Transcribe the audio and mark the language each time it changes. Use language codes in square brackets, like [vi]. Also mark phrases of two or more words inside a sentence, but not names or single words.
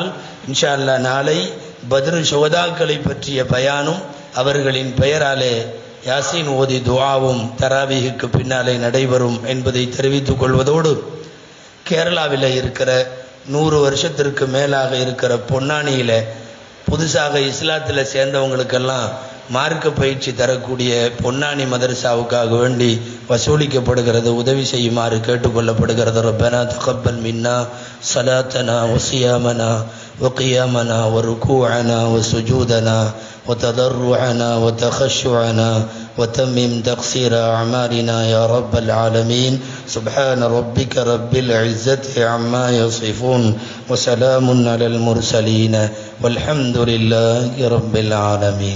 [ar] إن شاء الله [ta] நாளை பத்ரு சுஹதாக்களை பற்றிய பயானும் அவர்களின் பெயராலே யாசீன் ஓதி துஆவும் தராவீஹுக்கு பின்னாலே நடைபெறும் என்பதை தெரிவித்துக் கொள்வதோடு, கேரளாவில் இருக்கிற 100 வருஷத்திற்கு மேலாக இருக்கிற பொன்னானியில் புதுசாக இஸ்லாத்தில் சேர்ந்தவங்களுக்கெல்லாம் மார்க்க பயிற்சி தரக்கூடிய பொன்னானி மதரசாவுக்காக வேண்டி வசூலிக்கப்படுகிறது. உதவி செய்யுமாறு கேட்டுக்கொள்ளப்படுகிறது. [ar] ربنا تقبل منا صلاتنا وصيامنا وقيامنا وركوعنا وسجودنا وتضرعنا وتخشعنا وتمم تقصير أعمالنا يا رب العالمين. سبحان ربك رب العزة عما يصفون وسلام على المرسلين والحمد لله رب العالمين.